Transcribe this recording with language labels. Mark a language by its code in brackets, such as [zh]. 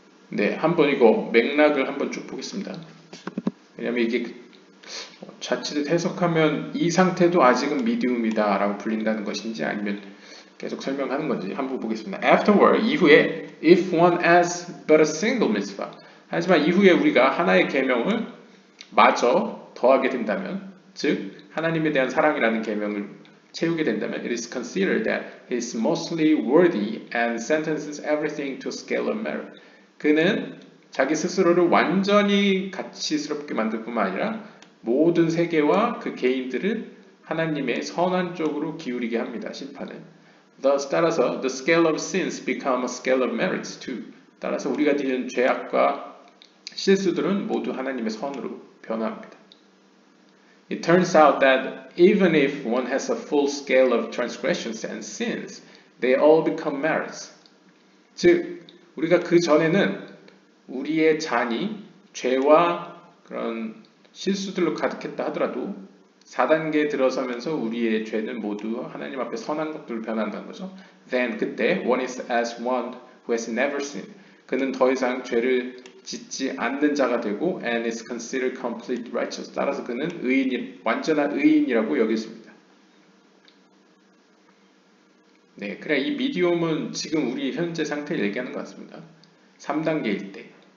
[ko] 네, 한번 이거 맥락을 한번 쭉 보겠습니다. 왜냐면 이게 자칫 해석하면 이 상태도 아직은 미디움이다 라고 불린다는 것인지 아니면 계속 설명하는 건지 한번 보겠습니다. [en] Afterward, [ko] 이후에 [en] if one has but a single mitzvah, [ko] 하지만 이후에 우리가 하나의 계명을 마저 더하게 된다면, 즉 하나님에 대한 사랑이라는 계명을 채우게 된다면 [en] it is considered that he is mostly worthy and sentences everything to a scale of merit. [ko] 그는 자기 스스로를 완전히 가치스럽게 만들 뿐만 아니라 모든 세계와 그 개인들을 하나님의 선한 쪽으로 기울이게 합니다. 심판은. [en] Thus, [ko] 따라서 [en] the scale of sins become a scale of merits too. [ko] 따라서 우리가 지은 죄악과 실수들은 모두 하나님의 선으로 변화합니다. [en] It turns out that even if one has a full scale of transgressions and sins, they all become merits. [ko] 즉, 우리가 그 전에는 우리의 잔이 죄와 그런 실수들로 가득했다 하더라도 4단계에 들어서면서 우리의 죄는 모두 하나님 앞에 선한 것들로 변한다는 거죠. [en] Then [ko] 그때 [en] one is as one who has never sinned. [ko] 그는 더 이상 죄를 짓지 않는 자가 되고 [en] and is considered complete righteous. [ko] 따라서 그는 완전한 의인이라고 여겼습니다. 네, 그래 이 미디움은 지금 우리 현재 상태를 얘기하는 것 같습니다. 3단계일 때.